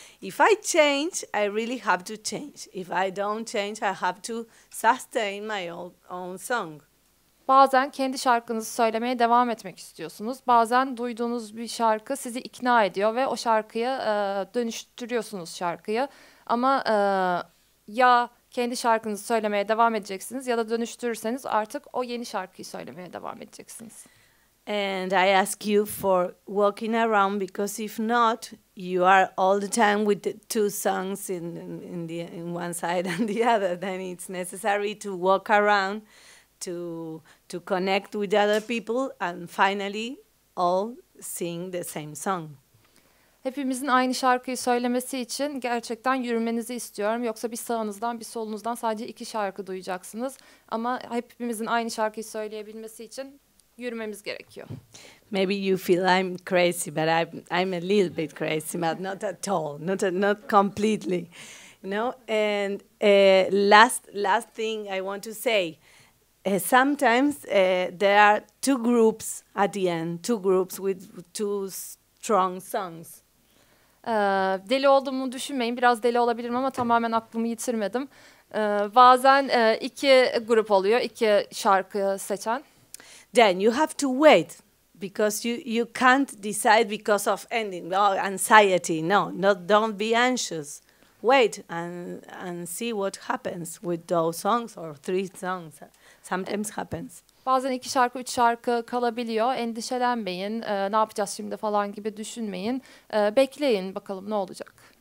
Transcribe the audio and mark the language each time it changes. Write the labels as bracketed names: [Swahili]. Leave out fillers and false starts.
[English] If I change, I really have to change. If I don't change, I have to sustain my own song. [Turkish] Bazen kendi şarkınızı söylemeye devam etmek istiyorsunuz. Bazen duyduğunuz bir şarkı sizi ikna ediyor ve o şarkıya dönüştürüyorsunuz şarkıyı. Ama ya kendi şarkınızı söylemeye devam edeceksiniz ya da dönüştürürseniz artık o yeni şarkıyı söylemeye devam edeceksiniz. [English] And I ask you for walking around, because if not, you are all the time with the two songs in one side and the other. Then it's necessary to walk around to connect with other people and finally all sing the same song. [Turkish] Hepimizin aynı şarkıyı söylemesi için gerçekten yürümenizi istiyorum. Yoksa bir sağınızdan bir solunuzdan sadece 2 şarkı duyacaksınız. Ama hepimizin aynı şarkıyı söyleyebilmesi için yürümemiz gerekiyor. [English] Maybe you feel I'm crazy, but I'm a little bit crazy, but not at all, not completely, And last thing I want to say, sometimes there are 2 groups at the end, 2 groups with 2 strong songs. [Turkish] Deli olduğumu düşünmeyin. Biraz deli olabilirim ama tamamen aklımı yitirmedim. Bazen iki grup oluyor, iki şarkı seçen. [English] Then you have to wait because you can't decide because of ending. Oh, anxiety. No, don't be anxious. Wait and see what happens with those songs or three songs. Sometimes happens. [Turkish] Bazen iki şarkı, üç şarkı kalabiliyor. Endişelenmeyin, ne yapacağız şimdi falan gibi düşünmeyin. Bekleyin bakalım ne olacak.